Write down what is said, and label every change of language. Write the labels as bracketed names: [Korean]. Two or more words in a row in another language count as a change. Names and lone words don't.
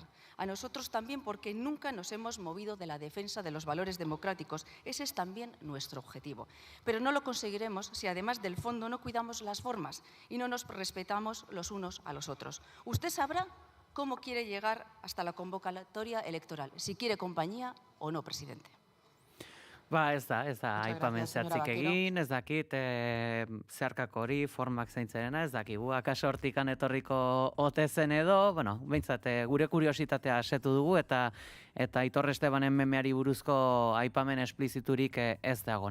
[Spanish] A nosotros también, porque nunca nos hemos movido de la defensa de los valores democráticos. Ese es también nuestro objetivo. Pero no lo conseguiremos si, además del fondo, no cuidamos las formas y no nos respetamos los unos a los otros. Usted sabrá cómo quiere llegar hasta la convocatoria electoral, si quiere compañía o no, presidente. [Basque] Ez da, aipamen zehatzik egin, ez dakit zeharkako hori, formak zeintzerena, ez dakigu, akaso hortikan etorriko ote zen edo, behintzat gure kuriositatea asetu dugu, eta Aitor Estebanen memeari buruzko aipamen espliziturik ez dago.